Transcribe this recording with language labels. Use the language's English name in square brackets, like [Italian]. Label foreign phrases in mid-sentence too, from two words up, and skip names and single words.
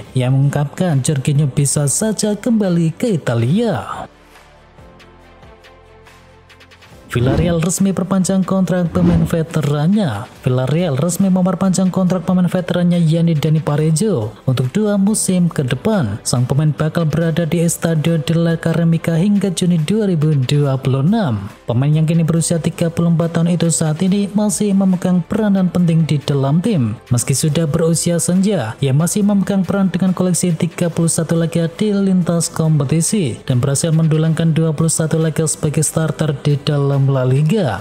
[Indonesian] Ia mengungkapkan Jorginho bisa saja kembali ke Italia. Villarreal resmi perpanjang kontrak pemain veterannya. Villarreal resmi memperpanjang kontrak pemain veterannya yakni Dani Parejo untuk 2 musim ke depan. Sang pemain bakal berada di Estadio de la Ceramica hingga Juni 2026. Pemain yang kini berusia 34 tahun itu saat ini masih memegang peranan penting di dalam tim. Meski sudah berusia senja, ia masih memegang peran dengan koleksi 31 laga di lintas kompetisi dan berhasil mendulangkan 21 laga sebagai starter di dalam La Liga.